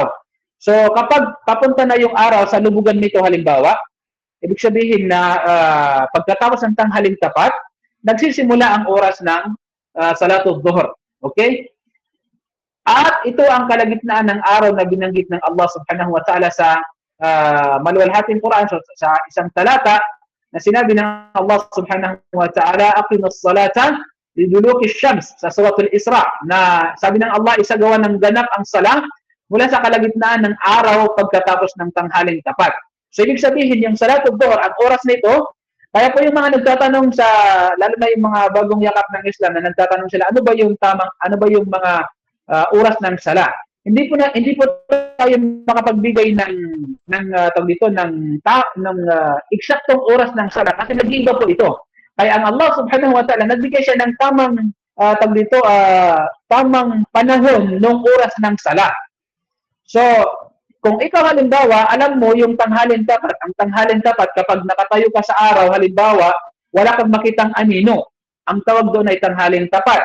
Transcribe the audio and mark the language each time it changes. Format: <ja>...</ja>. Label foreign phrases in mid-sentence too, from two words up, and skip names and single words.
<tl>So kapag papunta na yung araw sa lubugan nito halimbawa, ibig sabihin na pagkatapos ng tanghaling tapat, nagsisimula ang oras ng</tl> <ar>صلاة الظهر.</ar> <tl>Okay? At ito ang kalagitnaan ng araw na binanggit ng Allah</tl> <ar>سبحانه وتعالى</ar> <tl>sa maluwalhating Quran, sa isang talata na sinabi ng Allah</tl> <ar>سبحانه وتعالى, أقم الصلاة لدلوك الشمس,</ar> <tl>sa suratul Isra, na sabi ng Allah, isagawa ng ganap ang salah mula sa kalagitnaan ng araw pagkatapos ng tanghaling tapat. So, ibig sabihin, yung</tl> <ar>صلاة الظهر,</ar> <tl>ang oras nito, kaya po yung mga nagtatanong sa, lalo na yung mga bagong yakap ng Islam na nagtatanong sila, ano ba yung tamang, ano ba yung mga oras ng sala? Hindi po tayo makapagbigay ng tawag dito ng eksaktong oras ng sala kasi nag-iiba po ito. Kaya ang Allah</tl> <ar>سبحانه وتعالى</ar> <tl>nagbigay siya ng tamang tawag dito tamang panahon ng oras ng sala. So, kung ikaw halimbawa, alam mo yung tanghalin tapat, ang tanghalin tapat kapag nakatayo ka sa araw, halimbawa, wala kang makitang anino. Ang tawag doon ay tanghalin tapat.</tl>